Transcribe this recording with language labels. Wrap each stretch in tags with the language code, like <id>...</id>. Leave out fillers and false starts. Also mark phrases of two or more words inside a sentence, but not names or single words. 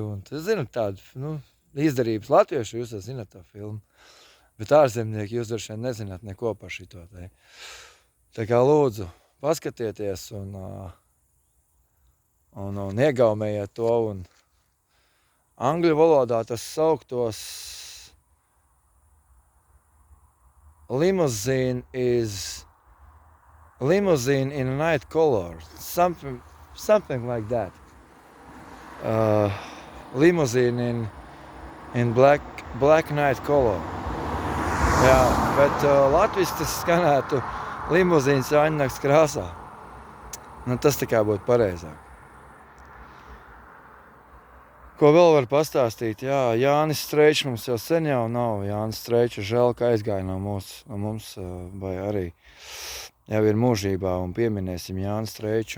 <lv>Un tas, zinat, tādu izdarības latviešu, jūs zināt to filmu. Bet ārzemnieki jūs droši vien nezināt neko par šito. Tā kā lūdzu, paskatieties un iegaumējiet to. Un angļu valodā tas sauktos</lv> <en>Limousine in a night color. Something like that. Limousine in black night color.</en> <lv>Jā, bet latviski tas skanētu Limuzīns Jāņu nakts krāsā. Tas tā kā būtu pareizāk. Ko vēl var pastāstīt? Jā, Jānis Streičs mums jau sen jau nav. Jānis Streičs žēl, ka aizgāja no mums, vai arī jau ir mūžībā un pieminēsim Jānis Streiču.</lv>